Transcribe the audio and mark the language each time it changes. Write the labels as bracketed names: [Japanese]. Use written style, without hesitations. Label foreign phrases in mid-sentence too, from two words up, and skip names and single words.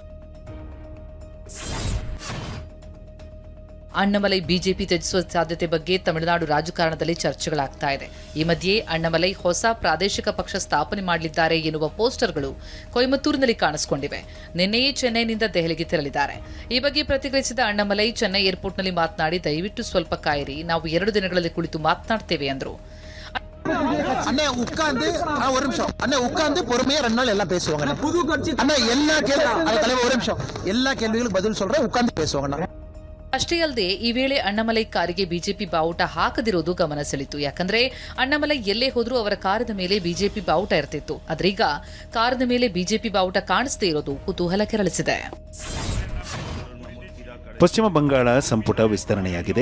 [Kannada] ಅಣ್ಣಾಮಲೈ ಬಿಜೆಪಿ ತ್ಯಜಿಸುವ ಸಾಧ್ಯತೆ ಬಗ್ಗೆ ತಮಿಳುನಾಡು ರಾಜಕಾರಣದಲ್ಲಿ ಚರ್ಚೆಗಳಾಗ್ತಾ ಇದೆ. ಈ ಮಧ್ಯೆ ಅಣ್ಣಾಮಲೈ ಹೊಸ ಪ್ರಾದೇಶಿಕ ಪಕ್ಷ ಸ್ಥಾಪನೆ ಮಾಡಲಿದ್ದಾರೆ ಎನ್ನುವ ಪೋಸ್ಟರ್ಗಳು ಕೊಯಮತ್ತೂರಿನಲ್ಲಿ ಕಾಣಿಸಿಕೊಂಡಿವೆ. ನಿನ್ನೆಯೇ ಚೆನ್ನೈನಿಂದ ದೆಹಲಿಗೆ ತೆರಳಿದ್ದಾರೆ. ಈ ಬಗ್ಗೆ ಪ್ರತಿಕ್ರಿಯಿಸಿದ ಅಣ್ಣಾಮಲೈ ಚೆನ್ನೈ ಏರ್ಪೋರ್ಟ್ನಲ್ಲಿ ಮಾತನಾಡಿ, ದಯವಿಟ್ಟು ಸ್ವಲ್ಪ ಕಾಯಿರಿ, ನಾವು 2 ದಿನಗಳಲ್ಲಿ ಕುಳಿತು ಮಾತನಾಡ್ತೇವೆ ಎಂದರು. [Tamil] அண்ணே உட்கார்ந்து ஒரு நிமிஷம் அண்ணே உட்கார்ந்து பொறுமையா 2 நாள் எல்லாம் பேசுவாங்க அண்ணா எல்லா தலைவர் ஒரு நிமிஷம் எல்லா கேள்விகளுக்கும் பதில் சொல்றேன் உட்கார்ந்து பேசுவாங்க. [Kannada] ಅಷ್ಟೇ ಅಲ್ಲದೆ ಈ ವೇಳೆ ಅಣ್ಣಾಮಲೈ ಕಾರಿಗೆ ಬಿಜೆಪಿ ಬಾವುಟ ಹಾಕದಿರೋದು ಗಮನ ಸೆಳೆಯಿತು. ಯಾಕಂದ್ರೆ ಅಣ್ಣಾಮಲೈ ಎಲ್ಲೇ ಹೋದ್ರೂ ಅವರ ಕಾರದ ಮೇಲೆ ಬಿಜೆಪಿ ಬಾವುಟ ಇರ್ತಿತ್ತು. ಆದ್ರೀಗ ಕಾರದ ಮೇಲೆ ಬಿಜೆಪಿ ಬಾವುಟ ಕಾಣಿಸದೇ ಇರೋದು ಕುತೂಹಲ ಕೆರಳಿಸಿದೆ. ಪಶ್ಚಿಮ ಬಂಗಾಳ ಸಂಪುಟ ವಿಸ್ತರಣೆಯಾಗಿದೆ.